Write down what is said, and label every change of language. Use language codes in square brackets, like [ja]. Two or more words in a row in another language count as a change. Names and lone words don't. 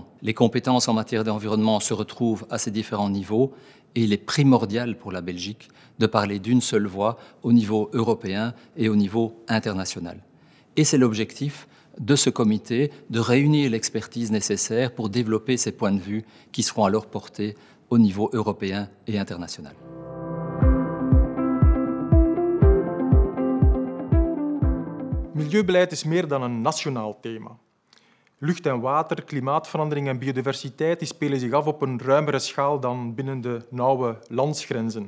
[fr] Les compétences en matière d'environnement se retrouvent à ces différents niveaux et il est primordial pour la Belgique de parler d'une seule voix au niveau européen et au niveau international. Et c'est l'objectif de ce comité de réunir l'expertise nécessaire pour développer ces points de vue qui seront alors portés au niveau européen et international. [nl] Milieubeleid is meer dan een nationaal thema. Lucht en water, klimaatverandering en biodiversiteit die spelen zich af op een ruimere schaal dan binnen de nauwe landsgrenzen.